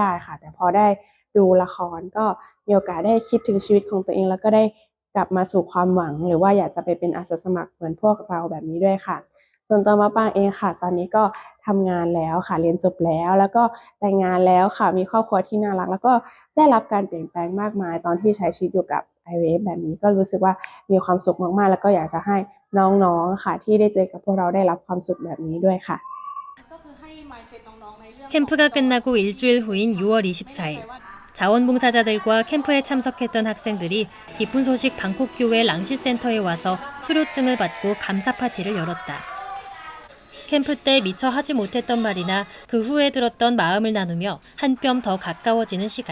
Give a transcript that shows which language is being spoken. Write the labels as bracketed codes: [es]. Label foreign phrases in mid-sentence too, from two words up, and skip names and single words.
[th] ได้ค่ะแต่พอได้ดูละครก็มีโอกาสได้คิดถึงชีวิตของตัวเองแล้วก็ได้กลับมาสู่ความหวังหรือว่าอยากจะไปเป็นอาสาสมัครเหมือนพวกเราแบบนี้ด้วยค่ะส่วนตัวมะปางเองค่ะตอนนี้ก็ทำงานแล้วค่ะเรียนจบแล้วก็แต่งงานแล้วค่ะมีครอบครัวที่น่ารักแล้วก็ได้รับการเปลี่ยนแปลงมากมายตอนที่ใช้ชีวิตอยู่กับ IVF แบบนี้ก็รู้สึกว่ามีความสุขมากๆแล้วก็อยากจะให้น้องๆค่ะที่ได้เจอกับพวกเราได้รับความสุขแบบนี้ด้วยค่ะ [ko] 캠프가 끝나고 일주일 후인 6월 24일 자원봉사자들과 캠프에 참석했던 학생들이 기쁜 소식 방콕교회 랑시센터에 와서 수료증을 받고 감사 파티를 열었다. 캠프 때 미처 하지 못했던 말이나 그 후에 들었던 마음을 나누며 한 뼘 더 가까워지는 시간.